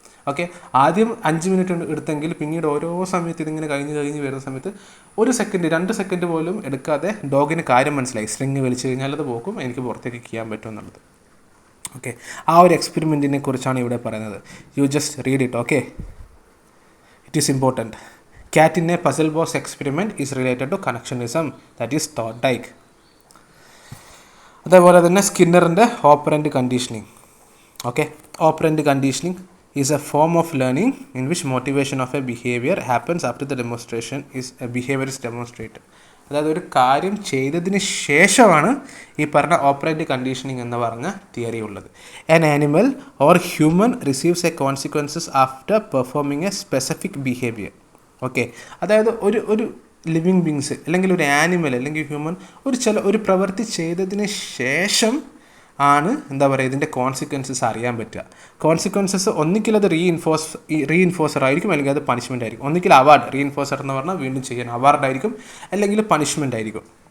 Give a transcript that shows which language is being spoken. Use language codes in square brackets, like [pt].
[ml] Okay, ആദ്യം 5 minute എടുത്തെങ്കിൽ പിന്നീട് ഓരോ സമയത്ത് ഇതിങ്ങനെ കഴിഞ്ഞ് വരുന്ന സമയത്ത് 1 സെക്കൻഡ് 2 സെക്കൻഡ് പോലും എടുക്കാതെ ഡോഗിന് കാര്യം മനസ്സിലായി. സ്ട്രിങ് വലിച്ചു കഴിഞ്ഞാൽ അത് പോക്കും, എനിക്ക് പുറത്തേക്ക് ചെയ്യാൻ പറ്റും എന്നുള്ളത്. ഓക്കെ, ആ ഒരു എക്സ്പെരിമെൻറ്റിനെ കുറിച്ചാണ് ഇവിടെ പറയുന്നത്. [en] You just read it. Okay, it is important. Cat in a puzzle box experiment is related to connectionism, that is Thorndike. [ml] അതേപോലെ തന്നെ സ്കിന്നറിൻ്റെ operant conditioning. [en] Okay, operant conditioning is a form of learning in which motivation of a behavior happens after the demonstration is a behavior is demonstrated. [ml] അതായത് ഒരു കാര്യം ചെയ്തതിന് ശേഷമാണ് ഈ പറഞ്ഞ operant conditioning എന്ന് പറഞ്ഞ തിയറി ഉള്ളത്. [en] An animal or human receives a consequences after performing a specific behavior. [ml] Okay, അതായത് ഒരു ലിവിങ് ബീങ്സ് അല്ലെങ്കിൽ ഒരു ആനിമൽ അല്ലെങ്കിൽ ഹ്യൂമൻ ഒരു പ്രവൃത്തി ചെയ്തതിന് ശേഷം ആണ് എന്താ പറയുക ഇതിൻ്റെ കോൺസിക്വൻസസ് അറിയാൻ പറ്റുക. കോൺസിക്വൻസസ് ഒന്നിക്കിൽ അത് റീഇൻഫോഴ്സർ ആയിരിക്കും, അല്ലെങ്കിൽ അത് പണിഷ്മെൻ്റ് ആയിരിക്കും. ഒന്നിക്കിൽ അവാർഡ്, റീഇൻഫോഴ്സർ എന്ന് പറഞ്ഞാൽ വീണ്ടും ചെയ്യാൻ അവാർഡായിരിക്കും, അല്ലെങ്കിൽ പണിഷ്മെൻ്റ് ആയിരിക്കും.